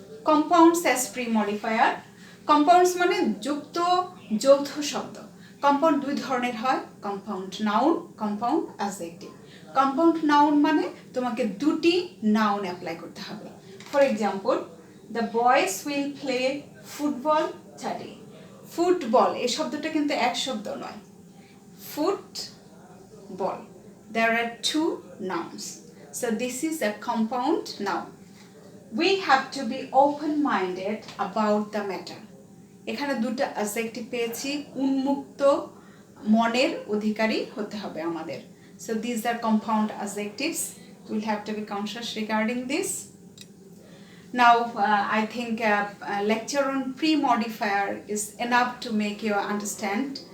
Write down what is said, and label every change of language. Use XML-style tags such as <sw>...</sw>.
<bn>Compounds as pre modifier. Compounds মানে যুক্ত যৌথ শব্দ। কম্পাউন্ড দুই ধরনের হয়, compound noun, compound adjective. Compound noun মানে তোমাকে দুটি নাউন অ্যাপ্লাই করতে হবে।</bn> <en>For example, the boys will play football today.</en> <bn>Football এই শব্দটা কিন্তু এক শব্দ নয়,</bn> <en>Football, there are two nouns, so this is a compound noun. We have to be open-minded about the matter.</en> <bn>এখানে দুটো অ্যাডজেক্টিভ পেয়েছি, উন্মুক্ত মনের অধিকারী হতে হবে আমাদের।</bn> <en>So these are compound adjectives. We'll have to be conscious regarding this. Now I think lecture on pre-modifier is enough to make you understand.</en>